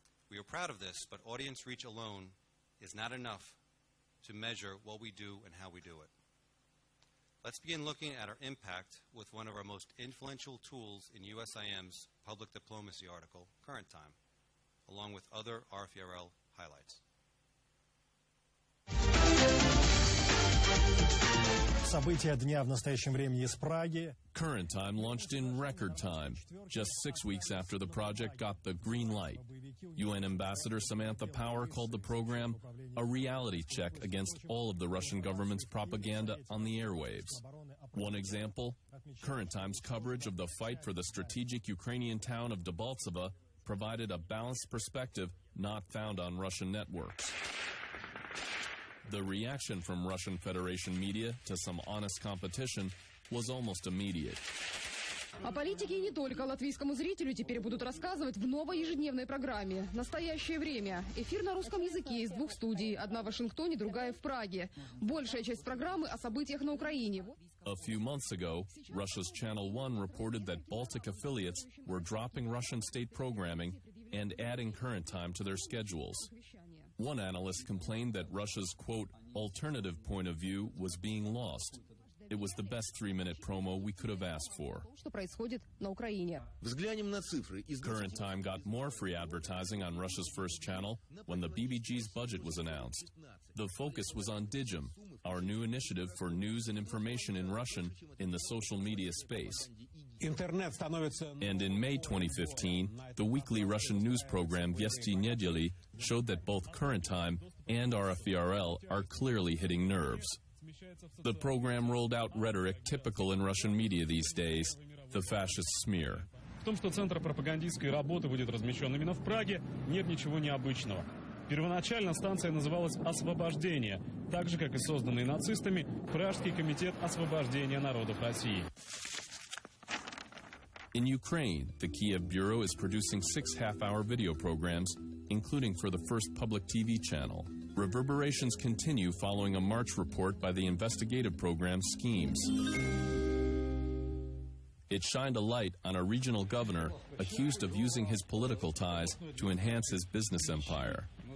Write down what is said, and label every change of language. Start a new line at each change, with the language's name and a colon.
English: We are proud of this, but audience reach alone is not enough to measure what we do and how we do it. Let's begin looking at our impact with one of our most influential tools in USIM's public diplomacy article, Current Time, along with other RFERL highlights.
Russian: События дня в настоящем времени из Праги.
English: Current Time launched in record time, just 6 weeks after the project got the green light. UN Ambassador Samantha Power called the program a reality check against all of the Russian government's propaganda on the airwaves. One example, Current Time's coverage of the fight for the strategic Ukrainian town of Debaltseve provided a balanced perspective not found on Russian networks. The reaction from Russian Federation media to some honest competition was almost immediate.
Russian: О политике и не только латвийскому зрителю теперь будут рассказывать в новой ежедневной программе «Настоящее время». Эфир на русском языке из двух студий, одна в Вашингтоне, другая в Праге. Большая часть программы о событиях на Украине.
English: A few months ago, Russia's Channel 1 reported that Baltic affiliates were dropping Russian state programming and adding Current Time to their schedules. One analyst complained that Russia's, quote, alternative point of view was being lost. It was the best 3-minute promo we could have asked for. Current Time got more free advertising on Russia's first channel when the BBG's budget was announced. The focus was on Digim, our new initiative for news and information in Russian in the social media space. And in May 2015, the weekly Russian news program Vesti Nedeli showed that both Current Time and RFERL are clearly hitting nerves. The program rolled out rhetoric typical in Russian media these days, the fascist smear.
Russian: том, что центр пропагандистской работы будет размещен именно в Праге, нет ничего необычного. Первоначально станция называлась «Освобождение», так же, как и созданный нацистами Пражский комитет освобождения народов России.
English: In Ukraine, the Kiev Bureau is producing 6 half-hour video programs, including for the first public TV channel. Reverberations continue following a March report by the investigative program Schemes. It shined a light on a regional governor accused of using his political ties to enhance his business empire.